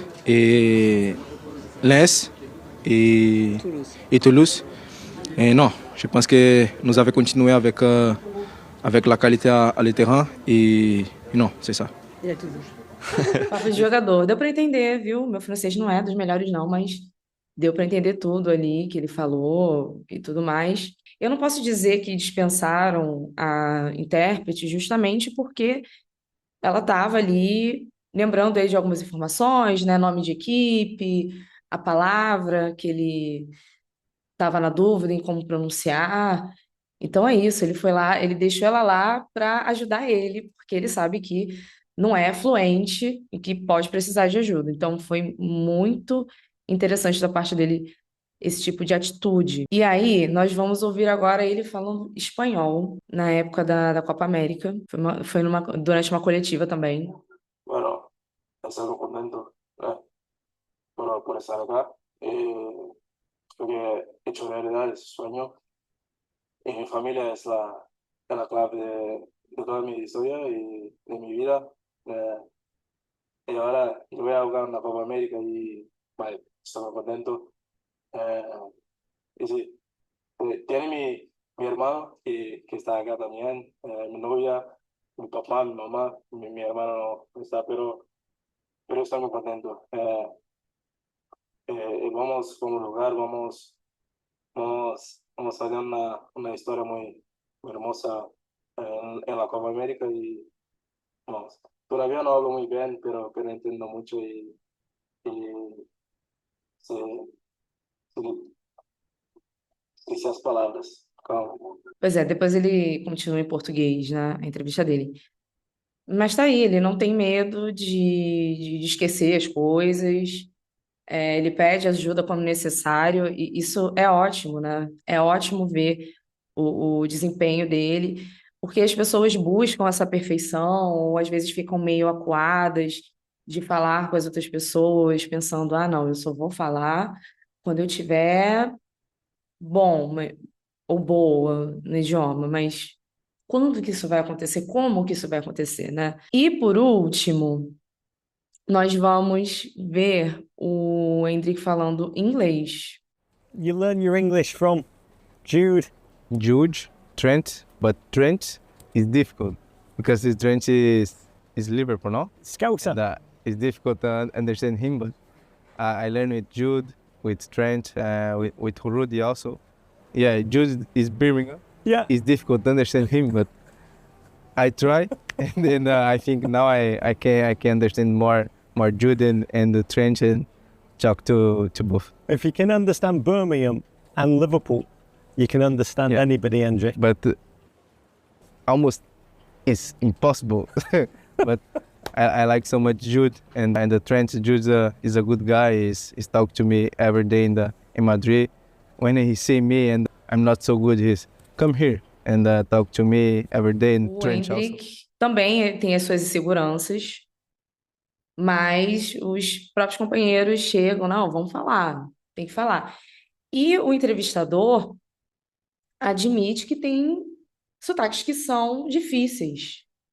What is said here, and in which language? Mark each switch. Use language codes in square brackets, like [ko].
[fr] Et Lens et Toulouse. Et non, je pense que nous avons continué avec la qualité à le terrain. Et non, c'est ça. [pt] Papo de jogador. Deu para entender, viu? Meu francês não é dos melhores, não, mas deu para entender tudo ali que ele falou e tudo mais. Eu não posso dizer que dispensaram a intérprete justamente porque ela estava ali lembrando ele de algumas informações, né? Nome de equipe, a palavra que ele estava na dúvida em como pronunciar. Então é isso, ele foi lá, ele deixou ela lá para ajudar ele, porque ele sabe que não é fluente e que pode precisar de ajuda. Então foi muito interessante da parte dele esse tipo de atitude. E aí, nós vamos ouvir agora ele falando espanhol na época da Copa América. Durante uma coletiva também. [es] Bueno, estoy muy contento por estar acá. Creo que he hecho realidad ese sueño. Y mi familia es la clave de toda mi historia y de mi vida. Eh, y ahora yo voy a jugar una Copa América y vale, estoy muy contento. Eh, y sí, tiene mi hermano que está acá también, mi novia, mi papá, mi mamá, mi hermano no está, pero estoy muy contento. Vamos a jugar, vamos a hacer una historia muy hermosa en la Copa América y vamos. Todavía no hablo muy bien, pero entiendo mucho y sí, sí, dice las palabras. Como, [pt] Pois é, depois ele continua em português na entrevista dele. Mas tá aí, ele não tem medo de esquecer as coisas. Ele pede ajuda quando necessário, e isso é ótimo, né? É ótimo ver o desempenho dele, porque as pessoas buscam essa perfeição, ou às vezes ficam meio acuadas de falar com as outras pessoas, pensando, ah, não, eu só vou falar quando eu tiver bom, ou boa no idioma, mas quando que isso vai acontecer? Como que isso vai acontecer, né? E por último, nós vamos ver o Hendrick falando inglês. [en] You learn your English from Jude. Jude, Trent, but Trent is difficult because his Trent is Liverpool, no? Scouser. That is difficult to understand him, but I learned with Jude, with Trent, with Rudy also. Yeah, Jude is Birmingham. Yeah. It's difficult to understand him, but I try, and then I think now I can understand more Jude and the Trent and talk to both. If you can understand Birmingham and Liverpool, you can understand anybody, Andrew. But almost it's impossible. But I like so much Jude and the Trent. Jude is a good guy. He's talk to me every day in Madrid. When he see me and I'm not so good, he's come here and talk to me every day. And O Trent also. [pt] Hendrick também tem as suas inseguranças, mas os próprios companheiros chegam, não, vamos falar, tem que falar. E o entrevistador admite que tem sotaques que são difíceis.